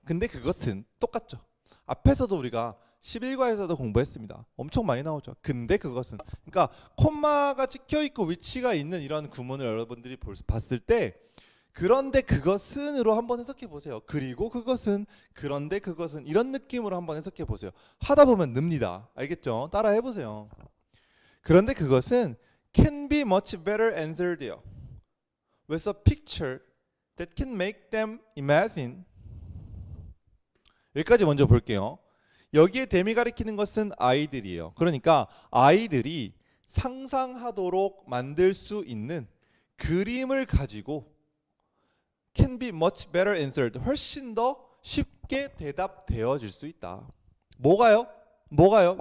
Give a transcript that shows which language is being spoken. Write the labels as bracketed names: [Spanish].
[Korean] 근데 그것은 똑같죠. 앞에서도 우리가 11과에서도 공부했습니다. 엄청 많이 나오죠. 근데 그것은, 그러니까 콤마가 찍혀 있고 위치가 있는 이런 구문을 여러분들이 봤을 때 그런데 그것은으로 한번 해석해 보세요. 그리고 그것은, 그런데 그것은, 이런 느낌으로 한번 해석해 보세요. 하다 보면 늡니다. 알겠죠? 따라 해보세요. 그런데 그것은 [English] can be much better answered with a picture that can make them imagine. [Korean] 여기까지 먼저 볼게요. 여기에 them이 가리키는 것은 아이들이에요. 그러니까 아이들이 상상하도록 만들 수 있는 그림을 가지고 [English] can be much better answered, [Korean] 훨씬 더 쉽게 대답되어질 수 있다. 뭐가요? 뭐가요?